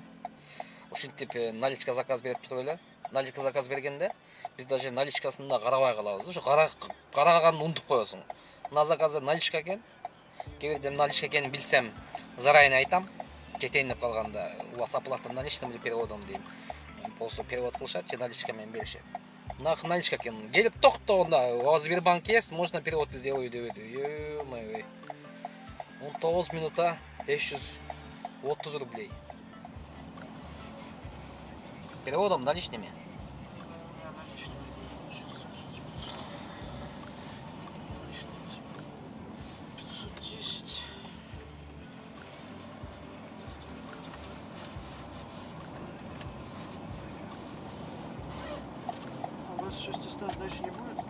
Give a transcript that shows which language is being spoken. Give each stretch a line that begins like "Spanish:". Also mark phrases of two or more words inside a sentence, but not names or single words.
Kyrgyz: Ушинтип наличка заказ берип туруп эле. Наличка заказ бергенде биз даже наличкасында карабай калабыз. Ушу караганын унутуп коесуң. Мына заказы наличка экен. Кээ бирде наличка экенин билсем, заранее айтам. Жетейин деп калганда,
Russian: у вас оплата наличными переводом дейм.
Kyrgyz: Болсо перевод кылышат, же наличка менен беришет. Мына наличка экен. Келип токтогонда,
Russian: у вас Сбербанк есть, можно перевод сделаю деп. Ё-моё. 19 минута 530 рублей. Переводом наличными. А у вас что, осталось дальше не будет?